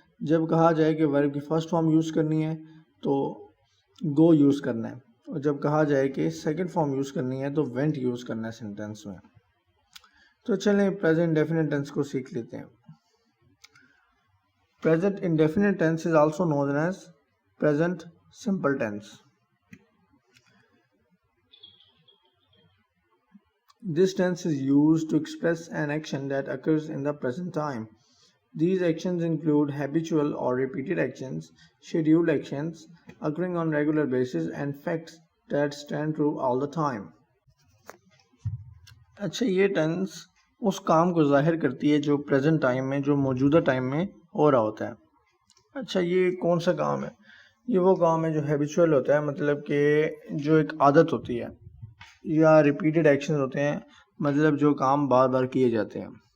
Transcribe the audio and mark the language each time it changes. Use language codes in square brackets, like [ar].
[ur] جب کہا جائے کہ ورب کی فرسٹ فارم یوز کرنی ہے تو گو یوز کرنا ہے، اور جب کہا جائے کہ سیکنڈ فارم یوز کرنی ہے تو وینٹ یوز کرنا ہے سینٹینس میں. تو چلیں پریزنٹ ڈیفینٹ ٹینس کو سیکھ لیتے ہیں. [en] Present indefinite tense is also known as present simple tense. This tense is used to express an action that occurs in the present time. These actions include habitual or repeated actions, scheduled actions occurring on regular basis, and facts that stand true all the time. [ur] اچھا، یہ tennis اس کام کو ظاہر کرتی ہے جو present time میں، جو موجودہ ٹائم میں ہو رہا ہوتا ہے. اچھا، یہ کون سا کام ہے؟ یہ وہ کام ہے جو ہیبیچول ہوتا ہے، مطلب کہ جو ایک عادت ہوتی ہے، یا ریپیٹڈ ایکشنز ہوتے ہیں، مطلب جو کام بار بار کیے جاتے ہیں.